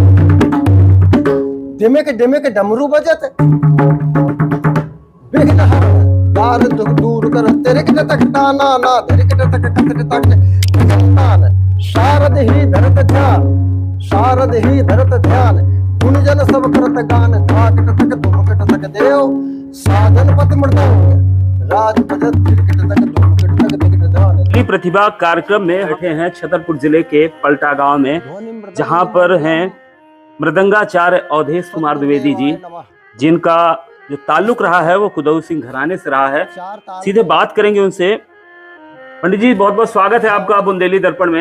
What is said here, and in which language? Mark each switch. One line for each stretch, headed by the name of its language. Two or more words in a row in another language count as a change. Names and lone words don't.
Hindi: डिमिक डिमिक डमरू बजत, विघ्न हर दार दूर कर तिरकिट तक ताना ना धिरकिट तक कतट तक तान, शारद ही धरत ध्यान, शारद ही धरत ध्यान, गुणजन सब करत गान, धाकट तक धुमकट तक देव, साधन पति मृदंग, राज बजत धिरकिट तक धुमकट तक धिरकिट धान। प्रतिभा कार्यक्रम में बैठे हैं छतरपुर जिले के पलटा गांव में, जहां पर हैं मृदंगाचार्य अवधेश कुमार द्विवेदी जी, जिनका जो ताल्लुक रहा है वो कुदऊ सिंह घराने से रहा है। सीधे बात करेंगे उनसे। पंडित जी, बहुत बहुत स्वागत है आपका बुंदेली दर्पण में।